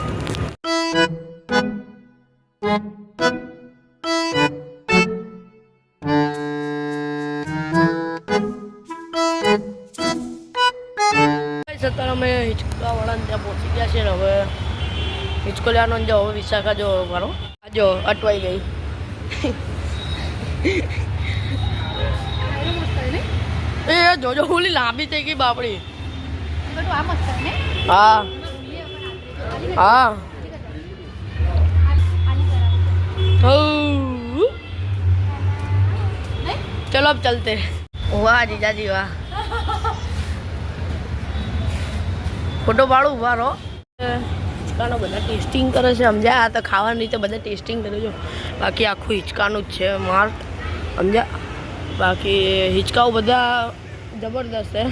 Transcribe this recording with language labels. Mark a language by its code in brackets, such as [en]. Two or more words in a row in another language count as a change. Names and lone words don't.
[gu] અત્યારે અમે હિંચકાવાળાને ત્યાં પહોંચી ગયા છે ને હવે હિંચકો લેવાનો જો. હવે વિશાખા જો મારો જો અટવાઈ ગઈ. એ જોજો ઓલી લાંબી થઈ ગઈ બાપડી. હા હા [hi] चलो अब चलते. वाह जीजाजी वाह. [gu] ફોટો પાડું, ઉભા રહો. હિંચકાનો બધા ટેસ્ટિંગ કરે છે, સમજ્યા? આ તો ખાવાની રીતે બધા ટેસ્ટિંગ કરે છે. બાકી આખું હિંચકાનું જ છે માર્ટ, સમજ્યા? બાકી હિંચકાઓ બધા જબરદસ્ત છે.